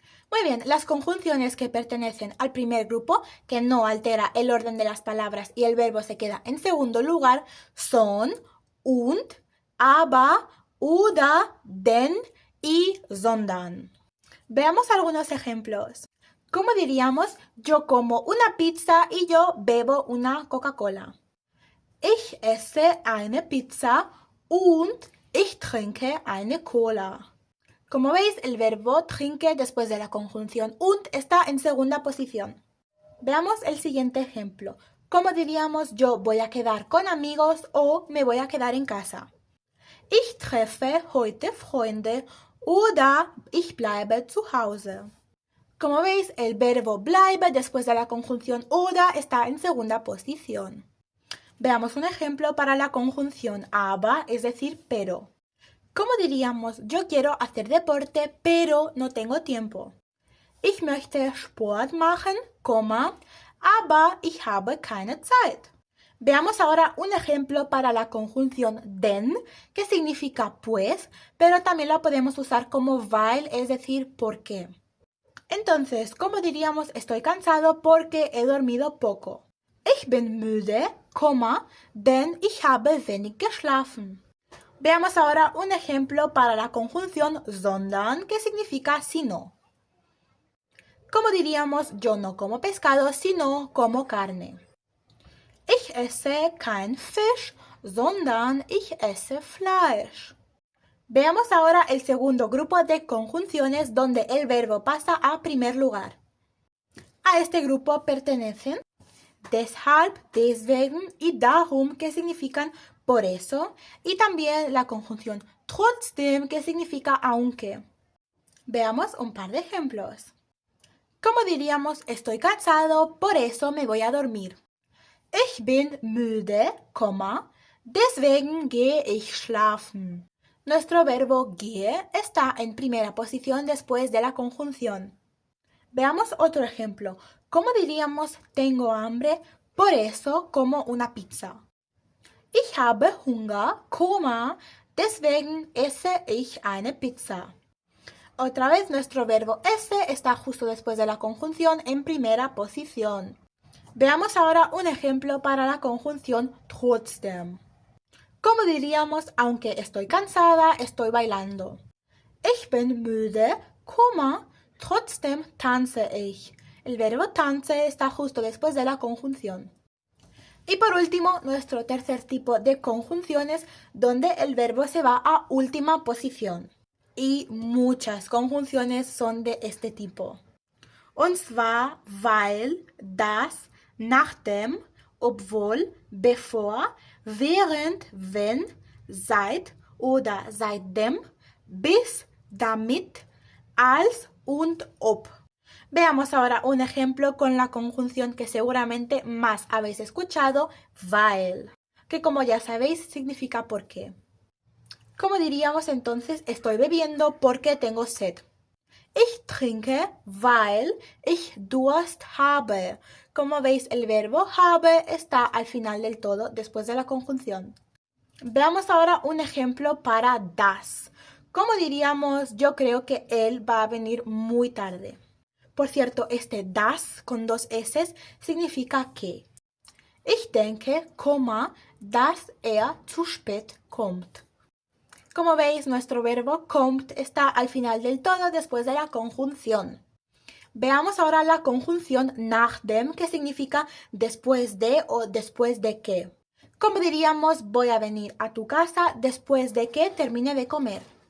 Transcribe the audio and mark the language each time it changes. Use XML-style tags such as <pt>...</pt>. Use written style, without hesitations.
<es>Muy bien, las conjunciones que pertenecen al primer grupo, que no altera el orden de las palabras y el verbo se queda en segundo lugar, son und, aber, oder, denn y sondern. Veamos algunos ejemplos. ¿Cómo diríamos yo como una pizza y yo bebo una Coca-Cola?</es> <de>Ich esse eine Pizza und ich trinke eine Cola.</de> <es>Como veis, el verbo trinke después de la conjunción und está en segunda posición. Veamos el siguiente ejemplo. ¿Cómo diríamos yo voy a quedar con amigos o me voy a quedar en casa?</es> <de>Ich treffe heute Freunde oder ich bleibe zu Hause.</de> <es>Como veis, el verbo bleibe después de la conjunción oder está en segunda posición. Veamos un ejemplo para la conjunción aber, es decir, pero. ¿Cómo diríamos yo quiero hacer deporte, pero no tengo tiempo?</es> <de>Ich möchte Sport machen, aber ich habe keine Zeit.</de> <es>Veamos ahora un ejemplo para la conjunción denn, que significa pues, pero también la podemos usar como weil, es decir, porque. Entonces, ¿cómo diríamos estoy cansado porque he dormido poco?</es> <de>Ich bin müde, denn ich habe wenig geschlafen.</de> <es>Veamos ahora un ejemplo para la conjunción sondern, que significa si no. ¿Cómo diríamos yo no como pescado, sino como carne?</es> <de>Ich esse kein Fisch, sondern ich esse Fleisch.</de> <es>Veamos ahora el segundo grupo de conjunciones donde el verbo pasa a primer lugar. A este grupo pertenecen deshalb, deswegen y darum, que significan por eso, y también la conjunción trotzdem, que significa aunque. Veamos un par de ejemplos. ¿Cómo diríamos estoy cansado, por eso me voy a dormir?</es> <de>Ich bin müde, deswegen gehe ich schlafen.</de> <es>Nuestro verbo gehe está en primera posición después de la conjunción. Veamos otro ejemplo. ¿Cómo diríamos tengo hambre, por eso como una pizza?</es> <de>Ich habe Hunger, deswegen esse ich eine Pizza.</de> <es>Otra vez nuestro verbo esse está justo después de la conjunción en primera posición. Veamos ahora un ejemplo para la conjunción trotzdem. ¿Cómo diríamos aunque estoy cansada, estoy bailando?</es> <de>Ich bin müde, trotzdem tanze ich.</de> <es>El verbo tanze está justo después de la conjunción. Y por último, nuestro tercer tipo de conjunciones donde el verbo se va a última posición. Y muchas conjunciones son de este tipo.</es> <de>Und zwar weil, das, nachdem, obwohl, bevor, während, wenn, seit oder seitdem, bis, damit, als und ob.</de> <es>Veamos ahora un ejemplo con la conjunción que seguramente más habéis escuchado, weil, que como ya sabéis significa por qué. ¿Cómo diríamos entonces estoy bebiendo porque tengo sed?</es> <de>Ich trinke, weil ich Durst habe.</de> <es>Como veis, el verbo habe está al final del todo después de la conjunción. Veamos ahora un ejemplo para das. ¿Cómo diríamos yo creo que él va a venir muy tarde? Por cierto, este das con dos S significa que.</es> <de>Ich denke, dass zu spät kommt.</de> <es>Como veis, nuestro verbo kommt está al final del todo después de la conjunción. Veamos ahora la conjunción nachdem, que significa después de o después de que. Como diríamos, voy a venir a tu casa después de que termine de comer.</es>